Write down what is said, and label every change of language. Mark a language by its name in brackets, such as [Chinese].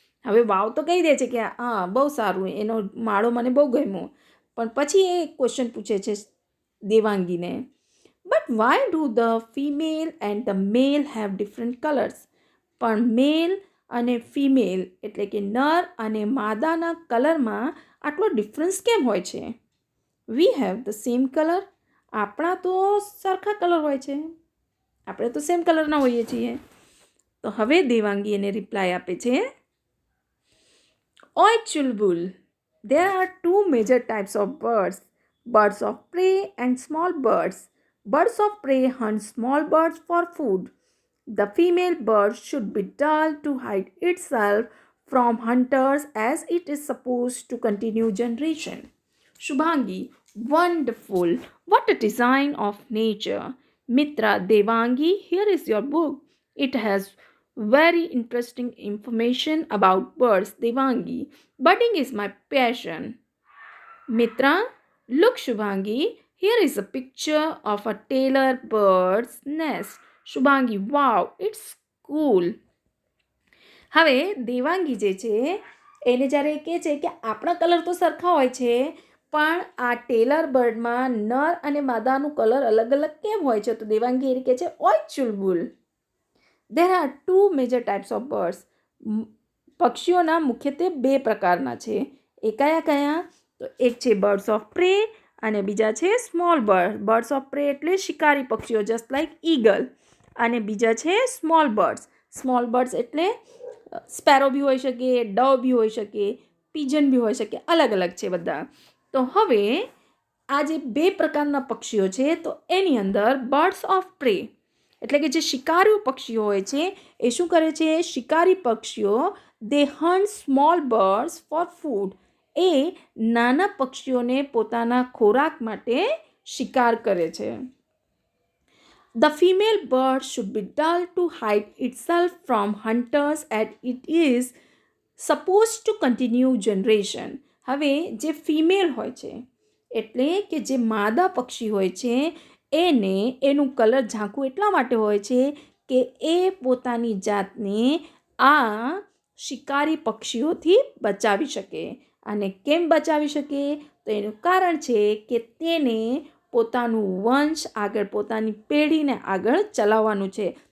[Gujarati] હવે વાવ તો કહી દે છે કે હા બહુ સારું, એનો માળો મને બહુ ગમ્યો, પણ પછી એ ક્વેશ્ચન પૂછે છે દેવાંગીને, [English] But why do the female and the male have different colours? [Gujarati] પણ મેલ અને ફિમેલ એટલે કે નર અને માદાના કલરમાં આટલો ડિફરન્સ કેમ હોય છે? [English] We have the same colour. [Gujarati] આપણા તો સરખા કલર હોય છે, આપણે તો સેમ કલરના હોઈએ છીએ. તો હવે દેવાંગી એને રિપ્લાય આપે છે, ઓય Chulbul, [English] there are two major types of birds, birds of prey and small birds. Birds of prey hunt small birds for food. The female bird should be dull to hide itself from hunters as it is supposed to continue generation. Shubhangi, wonderful. What a design of nature. Mitra, Devangi, here is your book. It has very interesting information about birds. Devangi, birding is my passion. Mitra, look Shubhangi, here is a picture of a tailor bird's nest. Shubhangi, wow, it's cool. [Gujarati] હવે દેવાંગી જે છે એને જ્યારે કહે છે કે આપણા colour તો સરખા હોય છે પણ આ ટેલર બર્ડમાં નર અને માદાનું કલર અલગ અલગ કેમ હોય છે તો દેવાંગી એ કહે છે ઓય Chulbul. [English] There are two major types of birds. [Gujarati] પક્ષીઓના મુખ્યત્વે બે પ્રકારના છે. એ કયા કયા? તો એક છે બર્ડ્સ ઓફ પ્રે અને બીજા છે સ્મોલ બર્ડ. બર્ડ્સ ઓફ પ્રે એટલે શિકારી પક્ષીઓ [English] just like [Gujarati] ઈગલ અને બીજા છે સ્મોલ બર્ડ્સ. સ્મોલ બર્ડ્સ એટલે સ્પેરો બી હોઈ શકે, ડવ બી હોઈ શકે, પીજન બી હોઈ શકે, અલગ અલગ છે બધા. તો હવે આ જે બે પ્રકારના પક્ષીઓ છે તો એની અંદર બર્ડ્સ ઓફ પ્રે એટલે કે જે શિકારી પક્ષીઓ હોય છે એ શું કરે છે? શિકારી પક્ષીઓ [English] They hunt small birds for food. [Gujarati] એ નાના પક્ષીઓને પોતાના ખોરાક માટે શિકાર કરે છે. [English] The female bird should be dull to hide itself from hunters as it is supposed to continue generation. [Gujarati] હવે જે ફિમેલ હોય છે એટલે કે જે માદા પક્ષી હોય છે એને એનું કલર ઝાંખું એટલા માટે હોય છે કે એ પોતાની જાતને આ શિકારી પક્ષીઓથી બચાવી શકે. અને કેમ બચાવી શકે? તો એનું કારણ છે કે તેને પોતાનું વંશ આગળ પોતાની પેઢીને આગળ ચલાવવાનું છે.